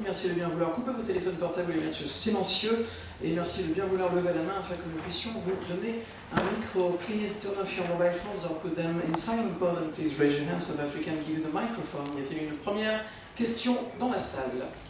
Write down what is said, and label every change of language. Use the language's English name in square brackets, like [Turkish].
[French] Merci de bien vouloir couper vos téléphones portables et les mettre sur silencieux. Et merci de bien vouloir lever la main afin que nous puissions vous donner un micro. [English] Please turn off your mobile phones or put them in silent mode and please raise your hand so that we can give you the microphone. [French] Y a-t-il une première question dans la salle?